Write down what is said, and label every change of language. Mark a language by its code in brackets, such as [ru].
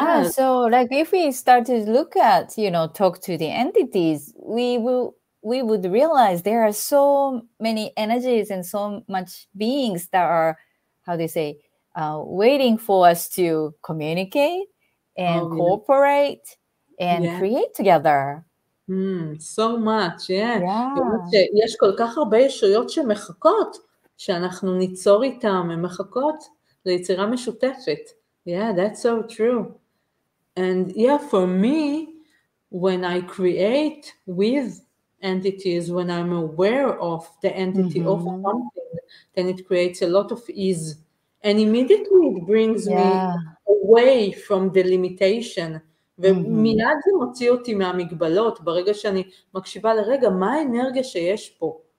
[en] So like if we start to look at, talk to the entities, we would realize there are so many energies and so much beings that are, how do you say, waiting for us to communicate and cooperate and create together. So much, [he] יש כל כך הרבה ישויות שמחכות, שאנחנו ניצור איתם, הן מחכות ליצירה משותפת. [en] Yeah, that's so true. And for me, when I create with entities, when I'm aware of the entity of something, then it creates a lot of ease. And immediately it brings me away from the limitation. [he] ומיד זה מוציא אותי מהמגבלות, ברגע שאני מקשיבה לרגע, מה האנרגיה שיש פה?